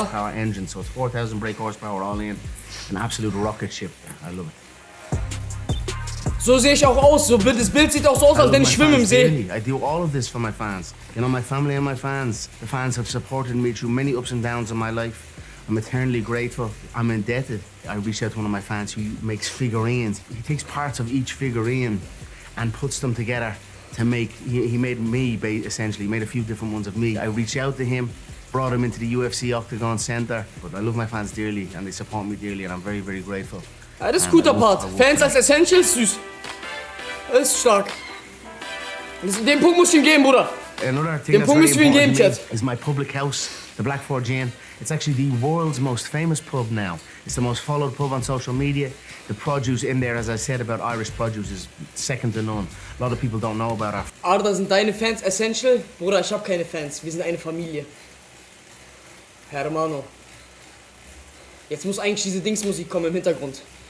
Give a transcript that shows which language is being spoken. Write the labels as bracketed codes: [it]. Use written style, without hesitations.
[en] Horsepower engine, so it's 4,000 brake horsepower all in. An absolute rocket ship. I love it. [de] So sehe ich auch aus. So, das Bild sieht auch so aus, als wenn ich schwimme im See. [en] I do all of this for my fans. You know, my family and my fans. The fans have supported me through many ups and downs in my life. I'm eternally grateful. I'm indebted. I reached out to one of my fans who makes figurines. He takes parts of each figurine and puts them together to make, he made me, essentially, he made a few different ones of me. I reached out to him, brought him into the UFC Octagon Center. But I love my fans dearly and they support me dearly and I'm very, very grateful. [de] Ja, das ist guter Part. Fans als Essentials, süß. Das ist stark. Den Punkt muss ich ihm geben, Bruder. [en] Another thing that's very important to me is my public house, the Black 4 Inn. It's actually the world's most famous pub now. It's the most followed pub on social media. The produce in there, as I said about Irish produce, is second to none. A lot of people don't know about our... [de] Arda, sind deine Fans essential? Bruder, ich habe keine Fans. Wir sind eine Familie. Hermano. Jetzt muss eigentlich diese Dingsmusik kommen im Hintergrund.